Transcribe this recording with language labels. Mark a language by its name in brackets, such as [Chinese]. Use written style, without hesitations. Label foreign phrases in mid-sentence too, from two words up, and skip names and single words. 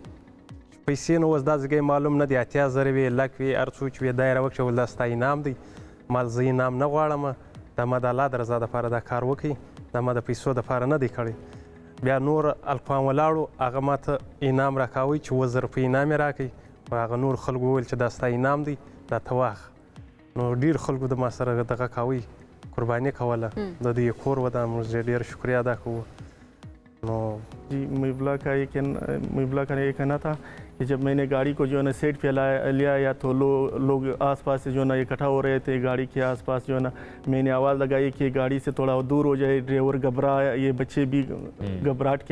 [Pashto] پیسې نو اوس دا ځګی معلوم نه دی 80,000 وي لک وي هر څو چې وي دا یې راوکړول دا ستا انعام دی مال زه انعام نه غواړم دا ما د الله د رضا دپاره دا کار وکړي دا ما د پیسو دپاره نه دی کړی بیا نور الکوان ولاړو هغه ماته انعام راکاوی چې 2,000 روپۍ انعام یې راکړي خو هغه نور خلکو وویل چې دا ستا انعام دی دا ته واخله نو ډېر خلکو د ما سره دغه کاوی قرباني کوله د دې کور ودا موږ ډېر شکریا ادا کوو नो [Urdu] جی مبلا کا یہ کہنا تھا کہ جب میں نے گاڑی کو جو ہے نا سیٹ پہ لیا یا تو لوگ آس پاس سے جو ہے نا اکٹھا ہو رہے تھے گاڑی کے آس پاس جو ہے نا میں نے آواز لگائی کہ گاڑی سے تھوڑا دور ہو جائے ڈرائیور گھبرا یہ بچے بھی گھبراہٹ کے